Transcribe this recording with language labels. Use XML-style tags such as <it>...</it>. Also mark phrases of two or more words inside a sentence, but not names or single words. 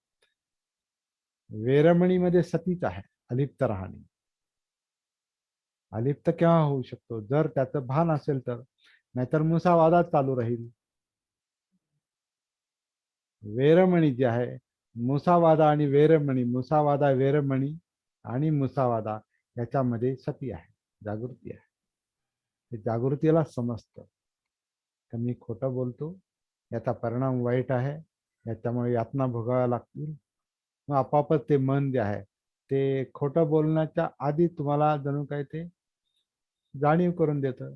<mr>वेरमणीमध्ये सतीच आहे, अलिप्त राहणे. अलिप्त केव्हा होऊ शकतो? जर त्याचं भान असेल तर. नाहीतर मुसावादा चालू राहील. वेरमणी जी आहे, मुसावादा आणि वेरमणी, मुसावादा वेरमणी आणि मुसावादा याच्यामध्ये सती आहे, जागृती आहे. ते जागृतीला समजतं तर मी खोटं बोलतो, याचा परिणाम वाईट आहे, याच्यामुळे यातना भोगाव्या लागतील. मग आपापच ते मन जे आहे ते खोटं बोलण्याच्या आधी तुम्हाला जणू काय ते जाणीव करून देतं.</mr>